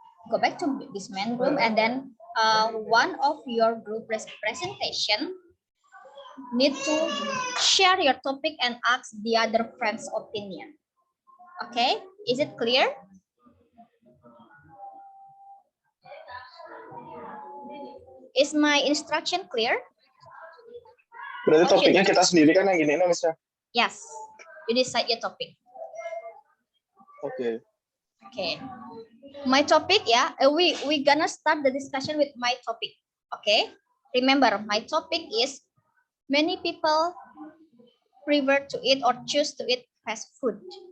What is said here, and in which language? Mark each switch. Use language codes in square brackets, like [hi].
[en] Go back to this main room, and then one of your group presentation need to share your topic and ask the other friend's opinion. Okay, is it clear? Is my instruction clear? [id] Berarti topiknya kita sendiri kan yang gini, Misalnya? [en] Yes, you decide your topic. Oke. Okay, my topic, yeah, we gonna start the discussion with my topic. Okay, remember my topic is many people prefer to eat or choose to eat fast food.